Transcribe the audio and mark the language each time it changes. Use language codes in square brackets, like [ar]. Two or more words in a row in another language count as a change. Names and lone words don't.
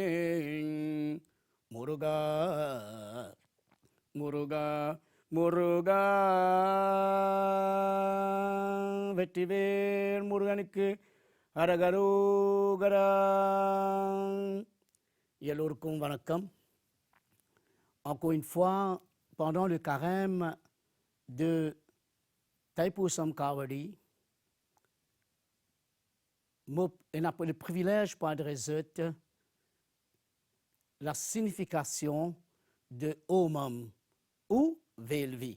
[ta] முருகா முருகா முருகா. வெற்றிவேல் முருகனுக்கு ஹரஹரோகரா. எல்லோருக்கும் வணக்கம். [fr] Encore une fois, pendant le carême de Thaipusam Kavadi, on a le privilège pour adresser la signification de Omam ou Velvi.